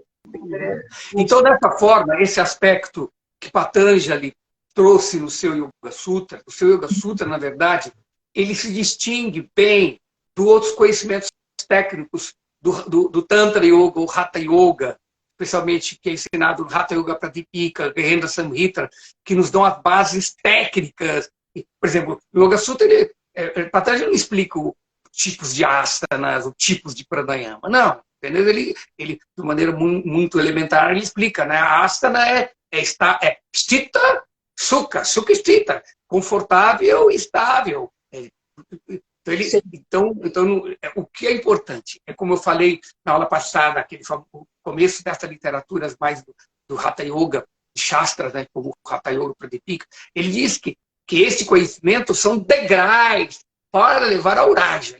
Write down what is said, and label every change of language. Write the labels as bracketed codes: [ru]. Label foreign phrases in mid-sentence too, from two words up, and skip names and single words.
[pt] Então, dessa forma, esse aspecto que Patanjali trouxe no seu Yoga Sutra, o seu Yoga Sutra, na verdade, ele se distingue bem dos outros conhecimentos técnicos do Tantra Yoga, ou Hatha Yoga, especialmente que é ensinado no Hatha Yoga Pradipika, Gehendra Samhita, que nos dão as bases técnicas. Por exemplo, no Yoga Sutra, Patanjali não explica os tipos de asanas, os tipos de pranayama, não. Entendeu? Ele, de maneira muito elementar, ele explica, né? A asana é stita, [sa] sukha stita, [pt] confortável e estável. Então, o que é importante? É como eu falei na aula passada, o começo dessas literaturas mais do Hatha Yoga, de Shastras, né, como o Hatha Yoga Pradipika, ele diz que esse conhecimento são degraus para levar ao Raja.